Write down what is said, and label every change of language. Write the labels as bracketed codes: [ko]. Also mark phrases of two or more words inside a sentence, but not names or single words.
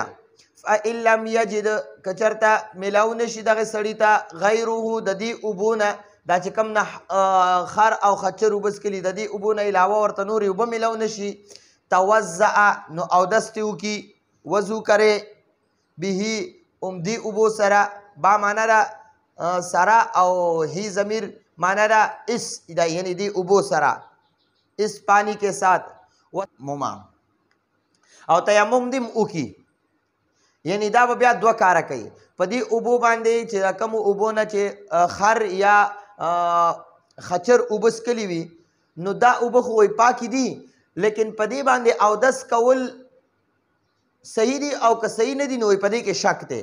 [ar] فإن لم یجد [ps] که چېرته میلاو نشي دغې سړي ته غیره د دې اوبو نه، دا چې کوم نه خر او خچر اوبه څکلي، د دې اوبو نه علاوه ورته نورې اوبه میلاو نشي. توضع، نو اودس دې وکړي، [ur] وضو کرے، [ps] به دې اوبو سره، با معنا ده سره او هی ضمیر معنا ده اس، دا یعنی دې اوبو سره، [ur] اس پانی کے ساتھ مما، [ps] او تیمم دې وکړي. یعنی دا به بیا دوه کاره کوي په دې اوبو باندې چې کومو اوبو نه چې خر یا خچر اوبه څکلي وي، نو دا اوبه خو وایي پاکې دي، لیکن په دې باندې اودس کول صحیح دي او که صحیح نه دي، نو وایي په دې کې شک دی.